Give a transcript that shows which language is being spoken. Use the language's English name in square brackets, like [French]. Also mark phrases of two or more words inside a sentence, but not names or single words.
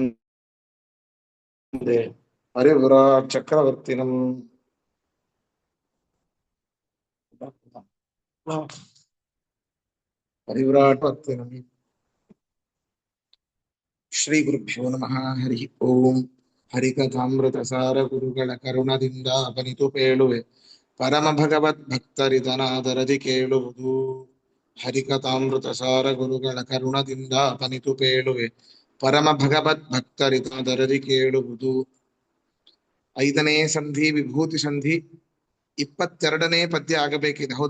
[Sanskrit] वन्दे हरिपुरात् चक्रवर्तिनम् हरिपुराट् वर्तिनम् ಶ್ರೀ ಗುರುಭ್ಯೋ ನಮಃ ಹರಿ [Kannada] ಓಂ ಹರಿಕಥಾಮೃತ ಸಾರ ಗುರುಗಳ ಕರುಣದಿಂದ ಅಪನಿತು ಪೇಳುವೆ ಪರಮ ಭಗವದ್ ಭಕ್ತರಿದನಾದರದಿ ಕೇಳುವುದು ಹರಿಕಥಾಮೃತ ಸಾರ ಗುರುಗಳ ಕರುಣದಿಂದ ಅಪನಿತು ಪೇಳುವೆ ಪರಮ ಭಗವದ್ ಭಕ್ತರಿದನಾದರದಿ ಕೇಳುವುದು ಐದನೇ ಸಂಧಿ ವಿಭೂತಿ ಸಂಧಿ 22ನೇ ಪದ್ಯ ಆಗಬೇಕಿದೆ ಹೌದಾ?